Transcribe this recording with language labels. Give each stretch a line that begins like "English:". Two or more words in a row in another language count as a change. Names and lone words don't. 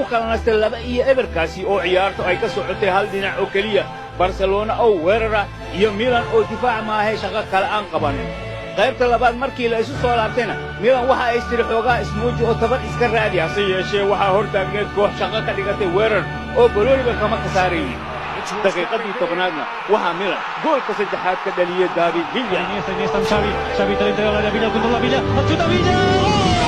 Somali: kala nastay 2-0 kaasi oo ciyaarto ay ka socotay hal dhinac oo keliya barcelona oo weerara iyo milan oo difaac maahay shaqo kale aan qabanin qaybta labaad markii la isu soo laabtayna milan waxa ay istiri xoogaa ismuuji oo tabar iska raadi hase yeeshee waxaa hortaagneed koox shaqo ka dhigatay weerar oo balooniga kama ka saaraynin daqiiqadii 10aadna waxaa milan goolka saddexaad ka dhaliyey David Villa
Italian: Xavi dentro dell'area, Villa contro la Villa, battuta Villa!